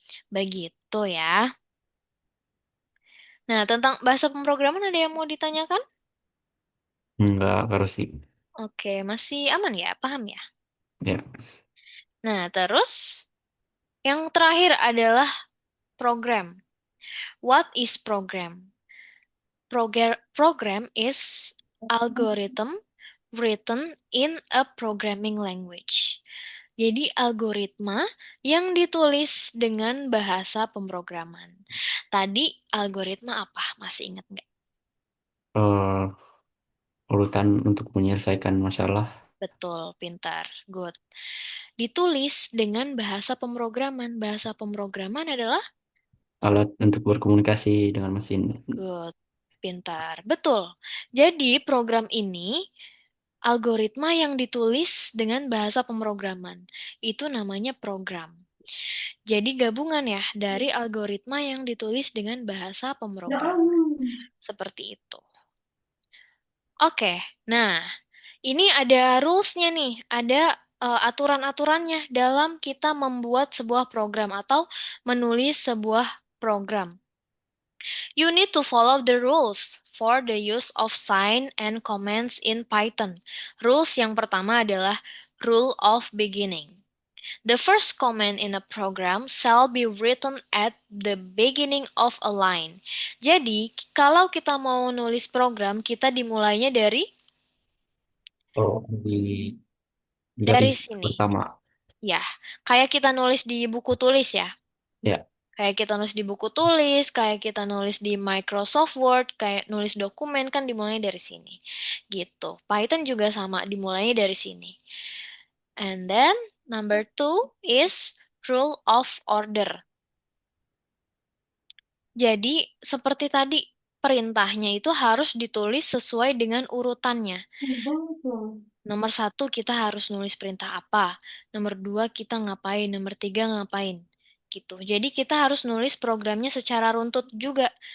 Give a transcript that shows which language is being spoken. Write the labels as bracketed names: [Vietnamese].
[Indonesian] Begitu ya. Nah, tentang bahasa pemrograman ada yang mau ditanyakan? Enggak harus sih. Oke, masih aman ya? Paham ya? Ya. Nah, terus yang terakhir adalah program. [English] What is program? Program is algorithm written in a programming language. [Indonesian] Jadi algoritma yang ditulis dengan bahasa pemrograman. Tadi algoritma apa? Masih ingat nggak? eh Urutan untuk menyelesaikan masalah. Betul, pintar, [English] good. [Indonesian] Ditulis dengan bahasa pemrograman. Bahasa pemrograman adalah Alat untuk berkomunikasi dengan mesin. [English] good, [Indonesian] pintar. Betul. Jadi program ini algoritma yang ditulis dengan bahasa pemrograman. Itu namanya program. Jadi gabungan ya dari algoritma yang ditulis dengan bahasa pemrograman. Seperti itu. Oke, nah Ini ada rules-nya nih, ada aturan-aturannya dalam kita membuat sebuah program atau menulis sebuah program. [English] You need to follow the rules for the use of sign and comments in Python. [Indonesian] Rules yang pertama adalah rule of beginning. [English] The first comment in a program shall be written at the beginning of a line. [Indonesian] Jadi, kalau kita mau nulis program, kita dimulainya Oh, di dari garis sini. pertama. Ya, kayak kita nulis di buku tulis ya. Ya. Kayak kita nulis di buku tulis, kayak kita nulis di Microsoft Word, kayak nulis dokumen kan dimulainya dari sini. Gitu. Python juga sama, dimulainya dari sini. [English] And then number two is rule of order. [Indonesian] Jadi seperti tadi, perintahnya itu harus ditulis sesuai dengan urutannya. Nomor satu kita harus nulis perintah apa. Nomor dua kita ngapain. Nomor tiga ngapain. Gitu. Jadi kita harus nulis programnya secara runtut juga.